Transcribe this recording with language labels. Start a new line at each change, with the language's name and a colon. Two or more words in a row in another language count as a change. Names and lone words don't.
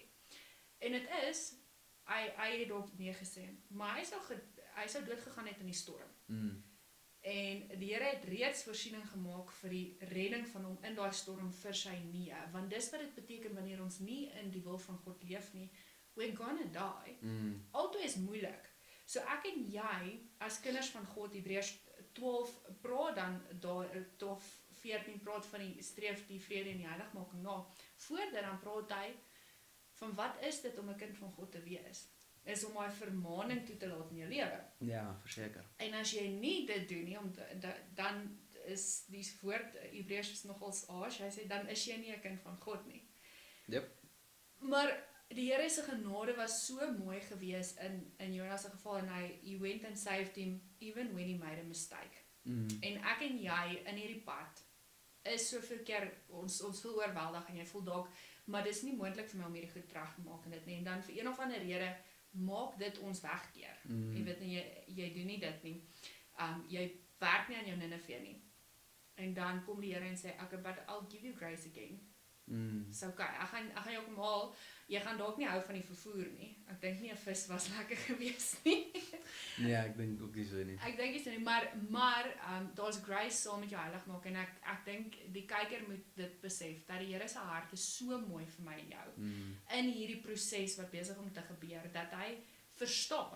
Afrikaans: En dit is, hy het ook nee gesê, maar hy sou doodgegaan het in die storm. En die Here het reeds voorsiening gemaak vir die redding van hom in daai storm vir sy nee, want dis wat dit beteken wanneer ons nie in die wil van God leef nie,
English: we're gonna die.
Afrikaans: Altyd is moeilik. So ek en jy, as kinders van God, Hebreërs 12 praat dan, 12:14 praat van die streef, die vrede en die heiligmaking na. Voor dit dan praat hy van wat is dit om 'n kind van God te wees? Is om hy vermaning toe te laat in jou lewe. Ja, verseker. En as jy nie dit doen nie, dan is die woord Hebreërs nogals harsh, hy sê dan is jy nie 'n kind van God nie. Yep. Maar die Here se genade was so mooi gewees in Jonas se geval, en
English: he went and saved him even when he made a mistake.
Afrikaans: En ek en jy in hierdie pad is soveel keer ons voel oorweldig en jy voel dalk, maar dis nie moontlik vir my om hierdie goed reg te maak en dit nie. En dan vir een of ander rede maak dit ons wegkeer. Jy weet nie, jy doen nie dit nie. Jy werk nie aan jou Nineve nie. En dan kom die Here en sê,
English: okay, but I'll give you grace again.
Afrikaans: So okay, ek gaan jou kom haal. Jy gaan dalk nie hou van die vervoer nie. Ek dink nie 'n vis was lekker gewees nie. Nee, ek dink ook nie so nie. Ek dink nie so nie, maar daar's grace saam met jou heilig maak, en ek dink die kyker moet dit besef dat die Here se hart is so mooi vir my en jou in hierdie proses wat besig om te gebeur, dat hy verstaan.